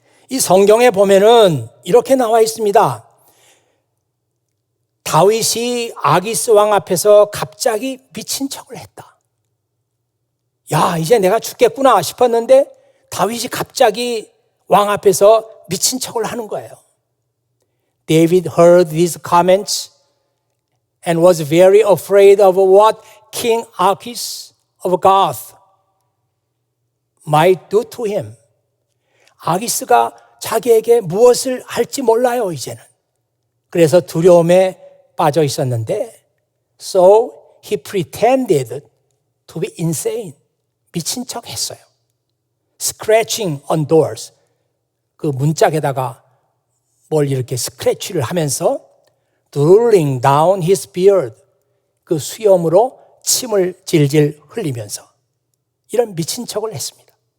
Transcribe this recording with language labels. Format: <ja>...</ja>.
<ko>이 성경에 보면은 이렇게 나와 있습니다. 다윗이 아기스 왕 앞에서 갑자기 미친 척을 했다. 야, 이제 내가 죽겠구나 싶었는데 다윗이 갑자기 왕 앞에서 미친 척을 하는 거예요.</ko> <en>David heard these comments and was very afraid of what King Achis of Gath might do to him.</en> <ko>아기스가 자기에게 무엇을 할지 몰라요, 이제는. 그래서 두려움에 빠져 있었는데</ko> <en>So he pretended to be insane.</en> <ko>미친 척 했어요.</ko> <en>Scratching on doors.</en> <ko>그 문짝에다가 뭘 이렇게 스크래치를 하면서</ko> <en>drooling down his beard.</en> <ko>그 수염으로 침을 질질 흘리면서 이런 미친 척을 했습니다.</ko>